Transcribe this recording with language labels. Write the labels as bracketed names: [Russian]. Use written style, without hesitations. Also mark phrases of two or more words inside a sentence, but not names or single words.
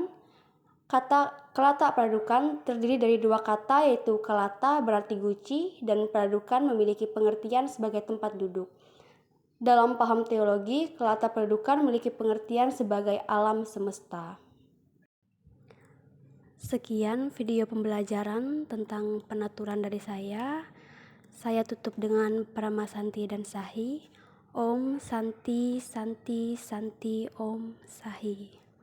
[Indonesian] Kata Kelata Peradukan terdiri dari 2 kata, yaitu Kelata berarti guci dan Peradukan memiliki pengertian sebagai tempat duduk. Dalam paham teologi, Kelata Peradukan memiliki pengertian sebagai alam semesta. Sekian video pembelajaran tentang penaturan dari saya. Saya tutup dengan Parama Santi dan Sahi. [Sanskrit] Om Santi Santi Santi Om Sahi.